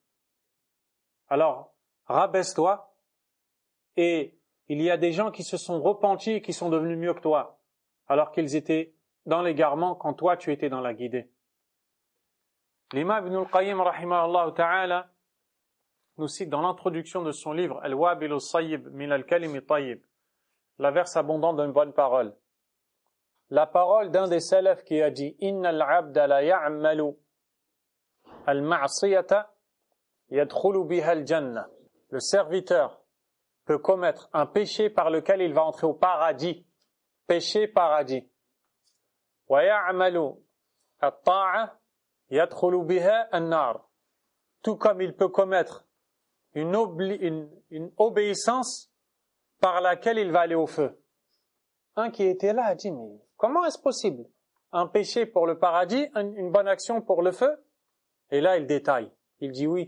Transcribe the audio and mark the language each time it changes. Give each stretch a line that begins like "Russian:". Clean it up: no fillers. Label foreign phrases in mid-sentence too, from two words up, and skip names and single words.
French: Alors, rabaisse-toi, et il y a des gens qui se sont repentis et qui sont devenus mieux que toi, alors qu'ils étaient dans l'égarement quand toi tu étais dans la guidée. L'imam Ibn al-Qayyim
Arabic: رحمه الله تعالى
French: nous cite dans l'introduction de son livre Al-Wabil al-Sayyib min al-Kalimi Tayyib, la verse abondante d'une bonne parole. La parole d'un des salafs qui a dit
Arabic: إن العبد ليعمل المعصية يدخل بها الجنة.
French: Le serviteur peut commettre un péché par lequel il va entrer au paradis. Péché, paradis.
Arabic: ويعمل الطاعة يدخل بها النار.
French: Tout comme il peut commettre une obéissance par laquelle il va aller au feu. Un qui était là a dit, mais comment est-ce possible? Un péché pour le paradis, une bonne action pour le feu? Et là, il détaille. Il dit oui.